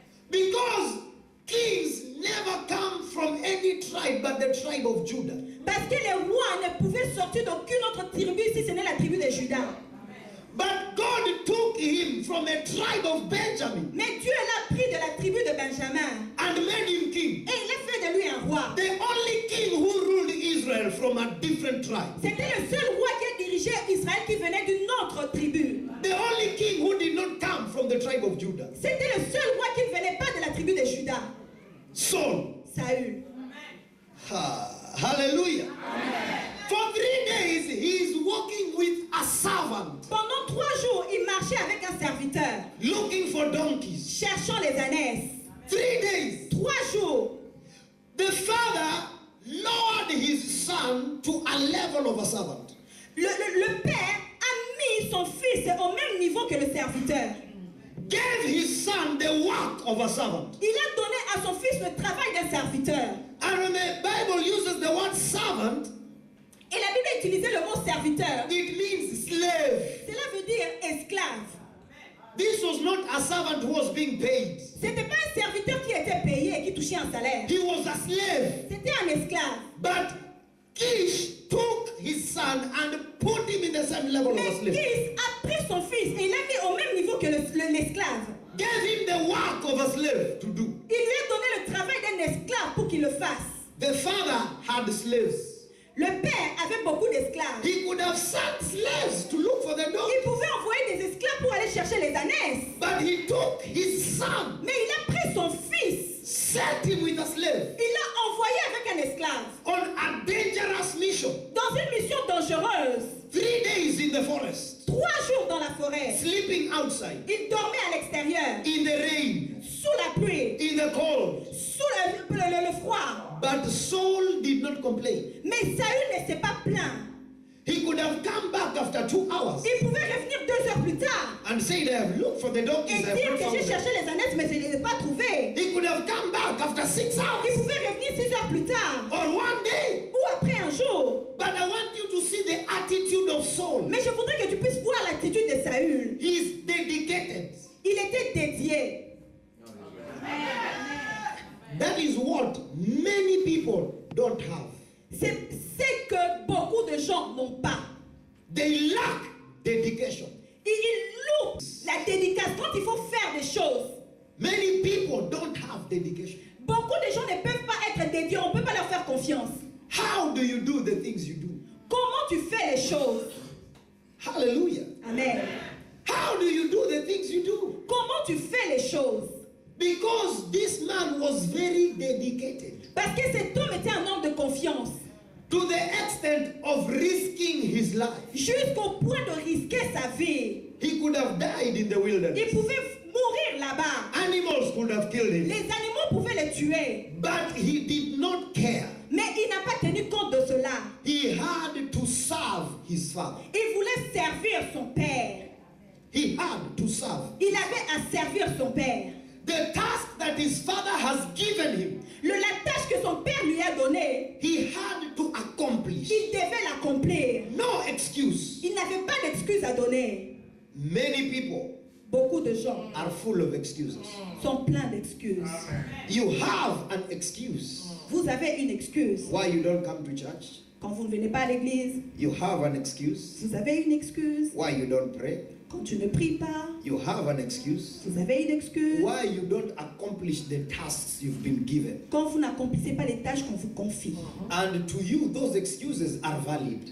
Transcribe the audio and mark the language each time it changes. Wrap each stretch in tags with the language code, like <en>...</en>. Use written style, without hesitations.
<en>Because kings never come from any tribe but the tribe of Judah.</en> <fr>Parce que les rois ne pouvaient sortir d'aucune autre tribu si ce n'est la tribu de Juda.</fr> <en>But God took him from a tribe of Benjamin</en> <fr>Mais Dieu l'a pris de la tribu de Benjamin</fr> <en>and made him king.</en> <fr>et il a fait de lui un roi.</fr> <en>The only king who ruled Israel from a different tribe.</en> <fr>C'était le seul roi qui dirigeait Israël qui venait d'une autre tribu.</fr> <en>The only king who did not come from the tribe of Judah.</en> <fr>C'était le seul roi qui ne venait pas de la tribu de Juda.</fr> <en>Saul.</en> <fr>Saül.</fr> <en>Hallelujah. For 3 days he is walking with a servant,</en> <fr>Pendant 3 jours, il marchait avec un serviteur,</fr> <en>looking for donkeys.</en> <fr>cherchant les ânesses.</fr> <en>3 days.</en> <fr>3 jours.</fr> <en>The father lowered his son to a level of a servant.</en> <fr>Le père a mis son fils au même niveau que le serviteur.</fr> <en>Gave his son the work of a servant.</en> <fr>Il a donné à son fils le travail d'un serviteur.</fr> <en>And when the Bible uses the word servant,</en> <fr>Et la Bible a utilisé le mot serviteur.</fr> <en>it means slave.</en> <fr>Cela veut dire esclave.</fr> <en>This was not a servant who was being paid.</en> <fr>C'était pas un serviteur qui était payé et qui touchait un salaire.</fr> <en>He was a slave.</en> <fr>C'était un esclave.</fr> <en>But Kish took his son and put him in the same level of a</en> <fr>Mais</fr> <en>slave.</en> <fr>Kis a pris son fils et il l'a mis au même niveau que l'esclave.</fr> <en>Gave him the work of a slave to do.</en> <fr>Il lui a donné le travail d'un esclave pour qu'il le fasse.</fr> <en>The father had slaves.</en> <fr>Le père avait beaucoup d'esclaves.</fr> <en>He could have sent slaves to look for the</en> <fr>Il</fr> <en>donkey.</en> <fr>pouvait envoyer des esclaves pour aller chercher les ânesses.</fr> <en>But he took his son,</en> <fr>Mais il a pris son fils.</fr> <en>sent him with a slave</en> <fr>Il l'a envoyé avec un esclave.</fr> <en>on a dangerous mission.</en> <fr>Dans une mission dangereuse.</fr> <en>3 days in the forest,</en> <fr>3 jours dans la forêt.</fr> <en>sleeping outside,</en> <fr>Il dormait à l'extérieur.</fr> <en>in the rain,</en> <fr>Sous la pluie.</fr> <en>in the cold.</en> <fr>Sous le froid.</fr> <en>But Saul did not complain.</en> <fr>Mais Saül ne s'est pas plaint.</fr> <en>He could have come back after 2 hours</en> <fr>Il pouvait revenir 2 heures plus tard.</fr> <en>and say, I have looked for the</en> <fr>Et</fr> <en>donkeys, I have</en> <fr>dire</fr> <en>not</en> <fr>que</fr> <en>found</en> <fr>j'ai</fr> <en>them.</en> <fr>cherché les ânesses mais je ne les ai pas trouvées.</fr> <en>He could have come back after 6</en> <fr>Il</fr> <en>hours</en> <fr>pouvait revenir 6 heures plus tard.</fr> <en>or 1 day.</en> <fr>Ou après un jour.</fr> <en>But I want you to see the attitude of Saul.</en> <fr>Mais je voudrais que tu puisses voir l'attitude de Saül.</fr> <en>He is dedicated.</en> <fr>Il était dédié.</fr> <en>That is what many people don't have.</en> <fr>C'est ce que beaucoup de gens n'ont pas.</fr> <en>They lack dedication.</en> <fr>Ils louent la dédicace quand il faut faire des choses.</fr> <en>Many people don't have dedication.</en> <fr>Beaucoup de gens ne peuvent pas être dédiés. On ne peut pas leur faire confiance.</fr> <en>How do you do the things you do?</en> <fr>Comment tu fais les choses?</fr> <en>Hallelujah. Amen. How do you do the things you do?</en> <fr>Comment tu fais les choses?</fr> <en>Because this man was very dedicated</en> <fr>Parce que cet homme était un homme de confiance.</fr> <en>to the extent of risking his life.</en> <fr>Jusqu'au point de risquer sa vie.</fr> <en>He could have died in the</en> <fr>Il</fr> <en>wilderness.</en> <fr>pouvait mourir là-bas.</fr> <en>Animals could have killed him.</en> <fr>Les animaux pouvaient le tuer.</fr> <en>But he did not care.</en> <fr>Mais il n'a pas tenu compte de cela.</fr> <en>He had to serve his father.</en> <fr>Il voulait servir son père.</fr> <en>He had to serve.</en> <fr>Il avait à servir son père.</fr> <en>The task that his father has given him,</en> <fr>La tâche que son père lui a donnée,</fr> <en>he had to accomplish.</en> <fr>il devait l'accomplir.</fr> <en>No excuse.</en> <fr>Il n'avait pas d'excuses à donner.</fr> <en>Many people</en> <fr>Beaucoup de gens</fr> <en>are full of excuses.</en> <fr>sont pleins d'excuses.</fr> <en>You have an excuse</en> <fr>Vous avez une excuse.</fr> <en>why you don't come to church.</en> <fr>Quand vous ne venez pas à l'église,</fr> <en>You have an excuse</en> <fr>vous avez une excuse.</fr> <en>why you don't pray.</en> <fr>Quand tu ne pries pas,</fr> <en>You have an excuse</en> <fr>vous avez une excuse.</fr> <en>why you don't accomplish the tasks you've been given.</en> <fr>Quand vous n'accomplissez pas les tâches qu'on vous confie.</fr> <en>And to you, those excuses are valid.</en>